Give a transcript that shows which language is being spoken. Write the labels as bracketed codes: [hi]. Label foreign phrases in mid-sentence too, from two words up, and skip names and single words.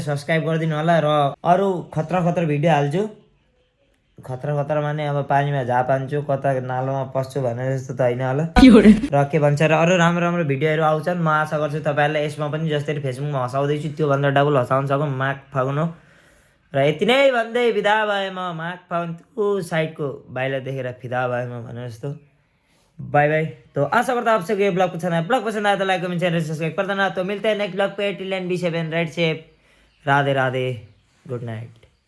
[ne] सब्सक्राइब गरिदिनु होला र अरू खतरा खतरा भिडियो हाल्छु खतरा खतरा माने अब पानीमा झाप हान्छु कता नालोमा पस्छु भनेर जस्तो त होइन होला र के भन्छ र अरू राम्रो राम्रो भिडियोहरू आउँछन् म आशा गर्छु तपाईँहरूलाई यसमा पनि जसरी फेसबुकमा हँसाउँदैछु त्योभन्दा डबल हँसाउन सकौँ मार्क फगन हो र यति नै भन्दै बिदा भए म मार्क फगन त्यो साइडको बाहिर देखेर फिदा भए म भने जस्तो [en] bye bye. [hi] तो आशा करता हूं आप सबको ये ब्लॉग पसंद आया। ब्लॉग पसंद आया तो [en] like comment channel subscribe [hi] कर देना। तो मिलते हैं [en] next blog [hi] पे [en] till and be safe and write safe. [hi] राधे राधे [en] good night.